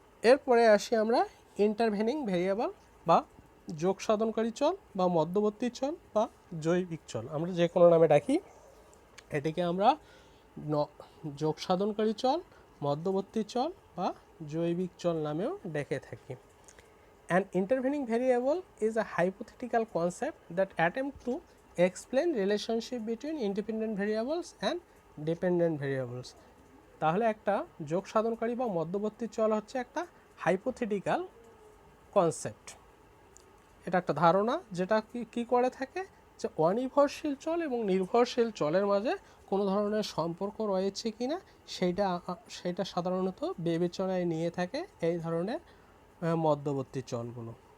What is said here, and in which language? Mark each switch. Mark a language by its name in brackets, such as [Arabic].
[Bangla] এরপরে আসি আমরা ইন্টারভেনিং ভেরিয়েবল বা যোগ সাধনকারী চল বা মধ্যবর্তী চল বা জৈবিক চল, আমরা যে কোনো নামে ডাকি। এটিকে আমরা যোগ সাধনকারী চল, মধ্যবর্তী চল বা জৈবিক চল নামেও ডেকে থাকি। [English] An intervening variable is a hypothetical concept that attempts to explain relationship between independent variables and dependent variables. [Bangla] তাহলে একটা যোগ সাধনকারী বা মধ্যবর্তী চল হচ্ছে একটা হাইপোথেটিক্যাল কনসেপ্ট। এটা একটা ধারণা যেটা কি করে থাকে, যে অনির্ভরশীল চল এবং নির্ভরশীল চলের মাঝে কোনো ধরনের সম্পর্ক রয়েছে কি না সেটা সাধারণত বিবেচনায় নিয়ে থাকে এই ধরনের মধ্যবর্তী চলগুলো।